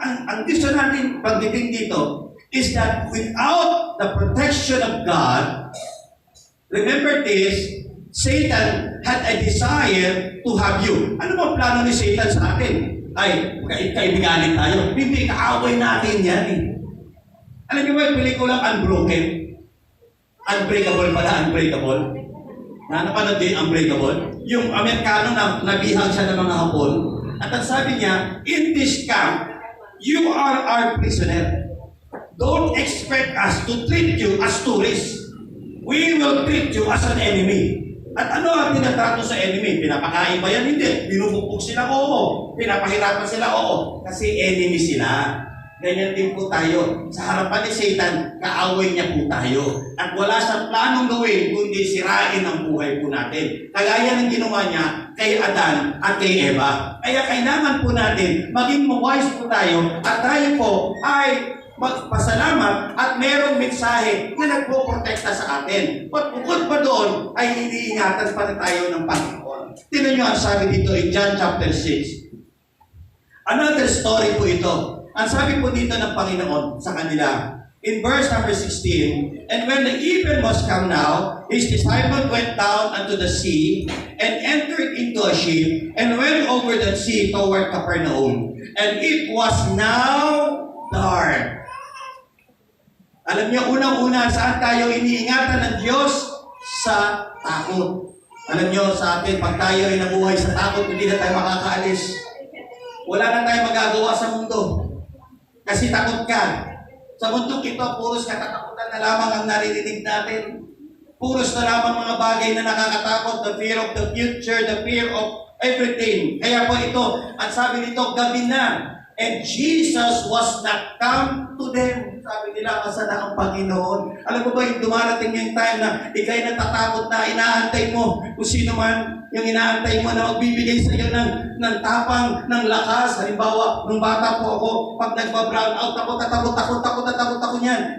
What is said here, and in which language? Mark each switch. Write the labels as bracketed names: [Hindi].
[Filipino] Ang gusto natin pagdating dito [English] is that without the protection of God, remember this, Satan had a desire to have you. [Filipino] Ano ba ang plano ni Satan sa atin? Ay, kaibiganin tayo. Hindi, kaaway natin yan Alam niyo ba yung pelikulang Unbroken? Unbreakable pala, Unbreakable. Napanood din Unbreakable? Yung Amerikano na nabihag siya ng mga Hapon. At ang sabi niya, [English] in this camp, you are our prisoner. Don't expect us to treat you as tourists. We will treat you as an enemy. [Filipino] At ano ang tinatrato sa enemy? Pinapakain ba yan? Hindi. Binubukpok sila? Oo. Pinapahirapan sila? Oo. Kasi enemy sila. Ganyan din po tayo. Sa harapan ni Satan, kaaway niya po tayo. At wala siyang planong gawin kundi sirain ang buhay po natin. Kagaya ng ginawa niya kay Adan at kay Eva. Kaya kailangan po natin maging wise po tayo at tayo po ay magpasalamat at merong mensahe na nagpoprotekta sa atin. At bukod pa doon ay iniingatan pa na tayo ng Panginoon. Tingnan niyo ang sabi dito [English] in John chapter 6. Another story [Filipino] po ito. Ang sabi po dito ng Panginoon sa kanila, [English] in verse number 16, and when the even was come now, his disciples went down unto the sea, and entered into a ship, and went over the sea toward Capernaum. And it was now dark. [Filipino] Alam niyo, unang-una, saan tayo iniingatan ng Diyos? Sa takot. Alam niyo, sa atin, pag tayo ay nabuhay sa takot, hindi na tayo makakaalis. Wala na tayo magagawa sa mundo. Kasi takot ka. Sa mundong ito, puros katatakutan na lamang ang naririnig natin. Puros na lamang mga bagay na nakakatakot. [English] The fear of the future, the fear of everything. [Filipino] Kaya po ito, at sabi nito, gabi na. [English] And Jesus was not come to them. [Filipino] Sabi nila, asa na ang Panginoon? Alam mo ba, yung dumarating yung time na ikay natatakot na inaantay mo kung sino man yung inaantay mo na magbibigay sa iyo ng tapang, ng lakas. Halimbawa, nung bata po ako, pag nagba-brown out ako, takot ako niyan.